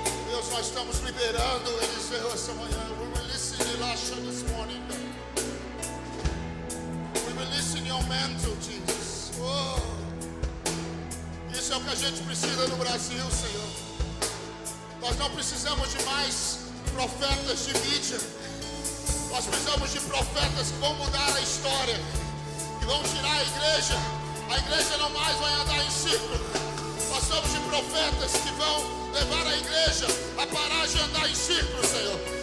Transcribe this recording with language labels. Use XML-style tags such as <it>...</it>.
<pt>Deus, nós estamos liberando o Eliseu essa manhã.</pt> <en>We're releasing Elisha this morning. We're releasing your mantle, Jesus. Oh.</en> <pt>Isso é o que a gente precisa no Brasil, Senhor. Nós não precisamos de mais profetas de mídia. Nós precisamos de profetas que vão mudar a história, que vão tirar a igreja. A igreja não mais vai andar em círculo. Nós precisamos de profetas que vão levar a igreja a parar de andar em círculo, Senhor.</pt>